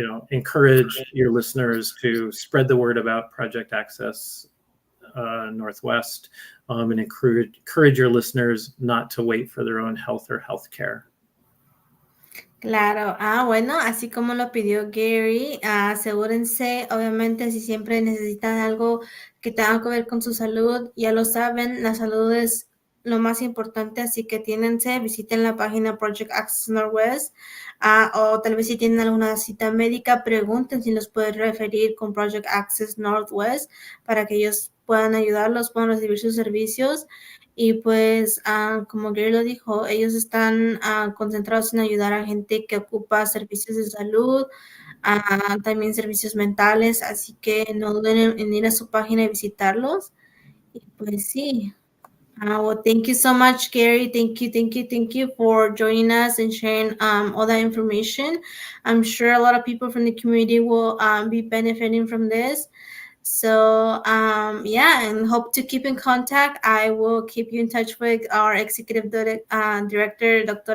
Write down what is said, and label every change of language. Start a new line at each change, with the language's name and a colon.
English: Encourage your listeners to spread the word about Project Access Northwest, and encourage your listeners not to wait for their own health or health care.
Spanish: Claro, bueno, así como lo pidió Gary, asegúrense, obviamente, si siempre necesitan algo que tenga que ver con su salud, ya lo saben, la salud es lo más importante, así que visiten la página Project Access Northwest, o tal vez si tienen alguna cita médica, pregunten si los pueden referir con Project Access Northwest para que ellos puedan ayudarlos, puedan recibir sus servicios. Y pues, como Gary lo dijo, ellos están concentrados en ayudar a gente que ocupa servicios de salud, también servicios mentales, así que no duden en ir a su página y visitarlos. Y pues sí.
English: Well, thank you so much, Gary. Thank you for joining us and sharing all that information. I'm sure a lot of people from the community will be benefiting from this. So yeah, and hope to keep in contact. I will keep you in touch with our executive director, Dr.